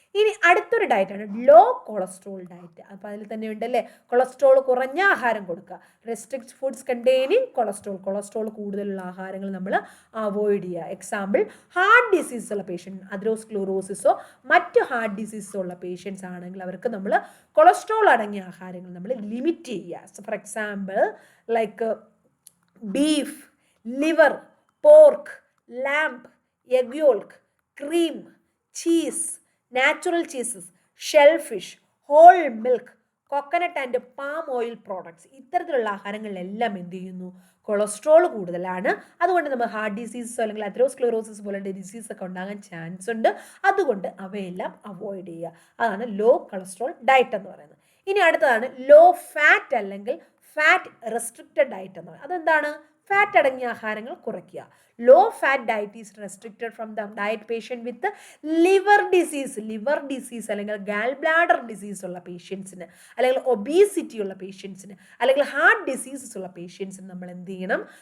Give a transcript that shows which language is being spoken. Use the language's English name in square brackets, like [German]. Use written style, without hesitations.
[Malayalam] ഇനി അടുത്തൊരു ഡയറ്റാണ് law cholesterol diet. അപ്പോൾ അതിൽ തന്നെ ഉണ്ടല്ലേ, കൊളസ്ട്രോൾ കുറഞ്ഞ ആഹാരം കൊടുക്കുക. [English] restrict foods containing [Malayalam] കൊളസ്ട്രോൾ കൂടുതലുള്ള ആഹാരങ്ങൾ നമ്മൾ അവോയ്ഡ് ചെയ്യുക. എക്സാമ്പിൾ, ഹാർട്ട് ഡിസീസ് ഉള്ള പേഷ്യൻറ്റ്, അതിറോസ്ക്ലീറോസിസോ മറ്റ് ഹാർട്ട് ഡിസീസോ ഉള്ള പേഷ്യൻസ് ആണെങ്കിൽ അവർക്ക് നമ്മൾ കൊളസ്ട്രോൾ അടങ്ങിയ ആഹാരങ്ങൾ നമ്മൾ ലിമിറ്റ് ചെയ്യുക. [English] for example like beef, liver, pork, lamb, egg yolk, cream, cheese, natural cheeses, shellfish, whole milk, coconut and palm oil products, [Malayalam] ഇത്തരത്തിലുള്ള ആഹാരങ്ങളിലെല്ലാം എന്ത് ചെയ്യുന്നു? കൊളസ്ട്രോൾ കൂടുതലാണ്. അതുകൊണ്ട് നമ്മൾ ഹാർട്ട് ഡിസീസോ അല്ലെങ്കിൽ അതിറോസ്ക്ലീറോസിസ് പോലുള്ള ഡിസീസ് ഒക്കെ ഉണ്ടാകാൻ ചാൻസ് ഉണ്ട്. അതുകൊണ്ട് അവയെല്ലാം അവോയ്ഡ് ചെയ്യുക. അതാണ് ലോ കൊളസ്ട്രോൾ ഡയറ്റ് എന്ന് പറയുന്നത്. ഇനി അടുത്തതാണ് ലോ ഫാറ്റ് അല്ലെങ്കിൽ ഫാറ്റ് റെസ്ട്രിക്റ്റഡ് ഡയറ്റ് എന്ന് പറയുന്നത്. അതെന്താണ്? ഫാറ്റ് അടങ്ങിയ ആഹാരങ്ങൾ കുറയ്ക്കുക. [English] low fat diet is restricted from the diet patient with liver disease [Malayalam] അല്ലെങ്കിൽ ഗാൽ ബ്ലാഡർ ഡിസീസ് ഉള്ള പേഷ്യൻസിന്, അല്ലെങ്കിൽ ഒബീസിറ്റി ഉള്ള പേഷ്യൻസിന്, അല്ലെങ്കിൽ ഹാർട്ട് ഡിസീസസ് ഉള്ള പേഷ്യൻസിന് നമ്മൾ എന്ത് ചെയ്യണം?